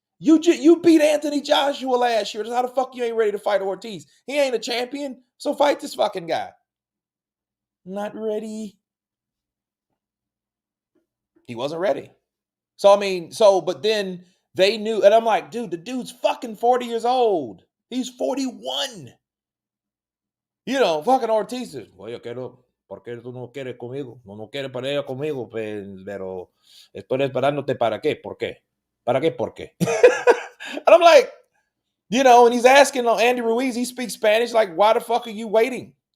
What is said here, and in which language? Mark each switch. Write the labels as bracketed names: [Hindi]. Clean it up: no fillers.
[English] You beat Anthony Joshua last year. How the fuck you ain't ready to fight Ortiz? He ain't a champion, so fight this fucking guy. Not ready. He wasn't ready. So I mean, but then they knew, and I'm like, dude, the dude's fucking 40 years old. He's 41. You know, fucking Ortiz is, well, [Spanish] yo quiero, ¿por qué tú no quieres conmigo? No quieres pelear conmigo, pero estoy esperándote para qué, ¿por qué? ¿Para qué, por qué? [English] And I'm like, you know, and he's asking Andy Ruiz, he speaks Spanish, like, why the fuck are you waiting?